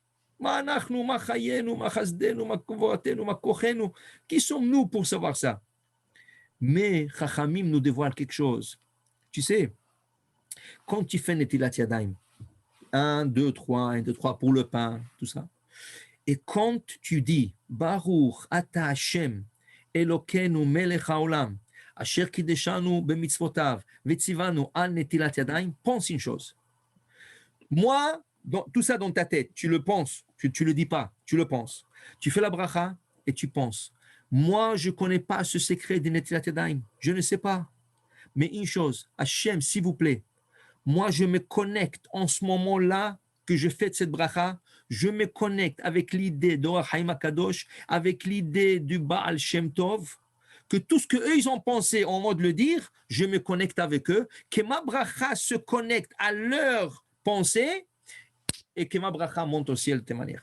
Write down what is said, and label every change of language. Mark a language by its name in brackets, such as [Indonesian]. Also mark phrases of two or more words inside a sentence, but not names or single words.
[French] Qui sommes-nous pour savoir ça? Mais Chachamim nous dévoile quelque chose. Tu sais, quand tu fais [Hebrew] נטילת ידיים, [French] 1, 2, 3, 1, 2, 3 pour le pain, tout ça, et quand tu dis [Hebrew] ברוך אתה השם אלוקינו מלך העולם אשר קידשנו במצוותיו וציוונו על נטילת ידיים, [French] pense une chose. Moi, tout ça dans ta tête, tu le penses, tu le dis pas, tu le penses. Tu fais la bracha et tu penses. Moi, je ne connais pas ce secret de [Hebrew] נטילת ידיים. [French] Je ne sais pas. Mais une chose, Hachem, s'il vous plaît, moi, je me connecte en ce moment-là que je fais de cette bracha, je me connecte avec l'idée d'Or Haïm Akadosh, avec l'idée du Baal Shem Tov, que tout ce qu'eux, ils ont pensé en mode le dire, je me connecte avec eux, que ma bracha se connecte à leur pensée et que ma bracha monte au ciel de cette manière.